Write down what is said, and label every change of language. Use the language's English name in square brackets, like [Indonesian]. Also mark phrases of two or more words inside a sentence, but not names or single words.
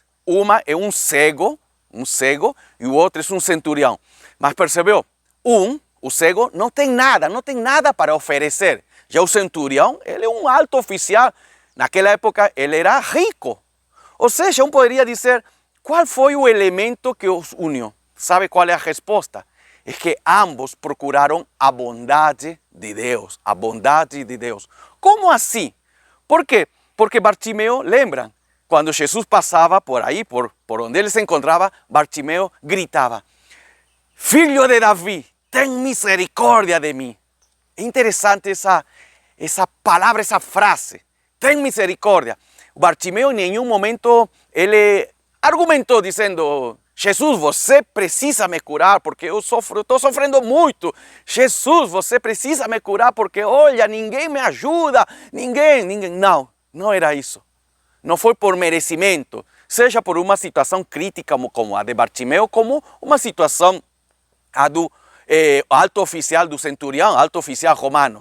[Portuguese] Uma é um cego, e o outro é um centurião. Mas percebeu? O cego, não tem nada para oferecer. Já o centurião, ele é um alto oficial. Naquela época, ele era rico. Ou seja, poderia dizer, qual foi o elemento que os uniu? [Spanish] ¿Sabe cuál es la respuesta? Es que ambos procuraron [Portuguese] a bondade de Deus. A bondade de Deus. [Spanish] ¿Cómo así? ¿Por qué? Porque Bartimeo, lembran, cuando Jesús pasaba por ahí, por donde él se encontraba, Bartimeo gritaba: [Portuguese] Filho de David, [Spanish] ten misericordia de mí. Es interesante esa palabra, esa frase. Ten misericordia. Bartimeo en ningún momento, él [Portuguese] argumentou dizendo: Jesus, você precisa me curar porque eu estou sofrendo muito. Jesus, você precisa me curar porque, olha, ninguém me ajuda. Ninguém. Não era isso. Não foi por merecimento, seja por uma situação crítica como a de Bartimeo, como uma situação a do alto oficial do centurião, alto oficial romano.